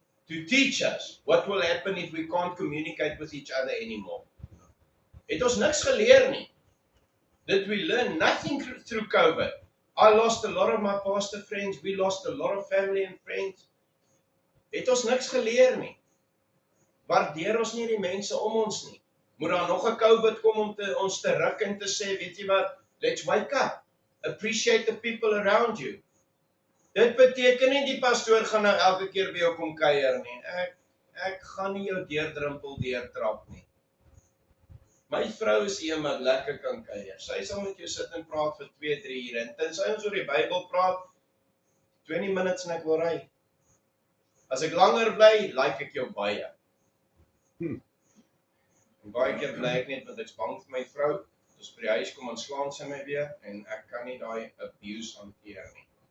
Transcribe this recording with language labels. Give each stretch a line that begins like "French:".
English: To teach us what will happen if we can't communicate with each other anymore.
Afrikaans: Het ons niks geleer nie.
English: Did we learn nothing through COVID? I lost a lot of my pastor friends, we lost a lot of family and friends.
Afrikaans: Het ons niks geleer nie. Waardeer ons nie die mense om ons nie. Moet daar nog 'n COVID kom om ons te ruk en te sê, weet jy wat,
English: let's wake up. Appreciate the people around you.
Afrikaans: Dit beteken nie die pastoor gaan nou elke keer by jou kom kuier nie. Ek gaan nie jou deurdrimpel deurtrap nie. My vrou is een wat lekker kan kuier. Sy sal met jou sit en praat vir 2-3 ure. En tensy ons oor die Bybel praat,
English: 20 minutes
Afrikaans: en ek wil ry. As ek langer bly, like ek jou baie. En baie keer bly ek net want ek's bang vir my vrou. As by die huis kom en slaan sy my weer en ek kan nie daai abuse hanteer nie.